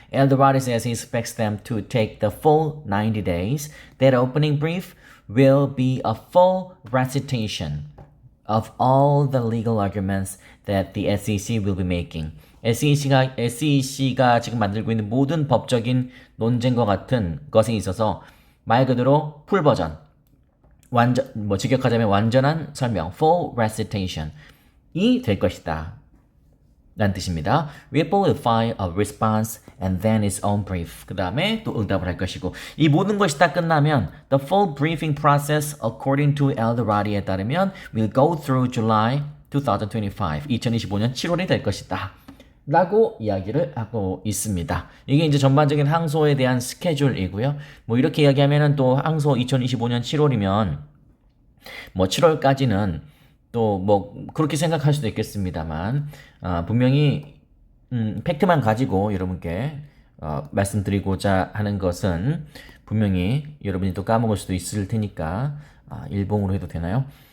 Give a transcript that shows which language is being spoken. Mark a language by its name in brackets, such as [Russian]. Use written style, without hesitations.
[English] Eldorado says he expects them to take the full 90 days. That opening brief will be a full recitation of all the legal arguments that the SEC will be making. [Korean] SEC가 지금 만들고 있는 모든 법적인 논쟁과 같은 것에 있어서 말 그대로 풀 버전, 직역하자면 완전한 설명, [English] full recitation [Korean] 이 될 것이다 라는 뜻입니다. [English] Ripple will file a response and then its own brief. [Korean] 그 다음에 또 응답을 할 것이고, 이 모든 것이 다 끝나면 [English] the full briefing process according to Eldorado [Korean] 에 따르면 [English] will go through July 2025, [Korean] 2025년 7월이 될 것이다 라고 이야기를 하고 있습니다. 이게 이제 전반적인 항소에 대한 스케줄이고요. 뭐 이렇게 이야기하면은 또 항소 2025년 7월이면 뭐 7월까지는 또 뭐 그렇게 생각할 수도 있겠습니다만, 분명히 팩트만 가지고 여러분께 말씀드리고자 하는 것은 분명히 여러분이 또 까먹을 수도 있을 테니까 일봉으로 해도 되나요?